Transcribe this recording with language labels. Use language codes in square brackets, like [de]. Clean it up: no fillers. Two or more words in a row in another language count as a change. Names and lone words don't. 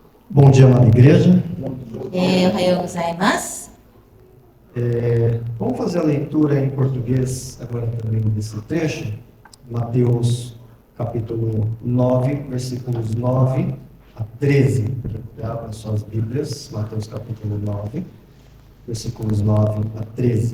[pt] Bom dia, amada igreja. [ja] おはようございます。 [pt] Vamos fazer a leitura em português agora também desse trecho. Mateus capítulo 9, versículos 9 a 13. Abra suas Bíblias, Mateus capítulo 9, versículos 9 a 13.